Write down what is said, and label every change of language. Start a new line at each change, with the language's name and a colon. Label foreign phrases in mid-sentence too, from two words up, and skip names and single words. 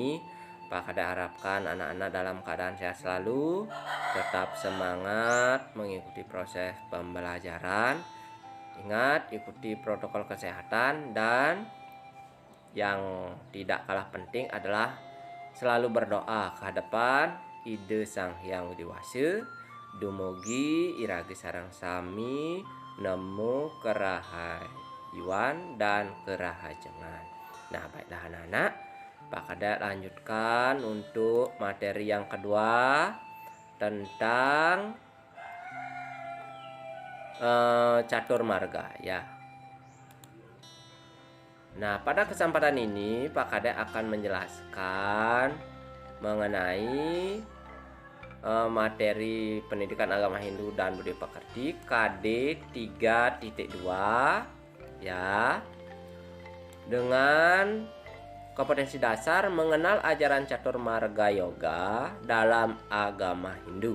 Indonesian: Pak Kade harapkan anak-anak dalam keadaan sehat selalu, tetap semangat mengikuti proses pembelajaran. Ingat, ikuti protokol kesehatan, dan yang tidak kalah penting adalah selalu berdoa ke hadapan Ide Sang Hyang Widi
Balinese: dumugi iragi sarang sami nemu kerahayuan dan kerahajengan.
Indonesian: Nah, baiklah anak-anak, Pak Kade lanjutkan untuk materi yang kedua tentang catur marga ya. Nah, pada kesempatan ini Pak Kade akan menjelaskan mengenai materi pendidikan agama Hindu dan Budi Pekerti KD 3.2 ya, dengan kompetensi dasar mengenal ajaran catur marga yoga dalam agama Hindu.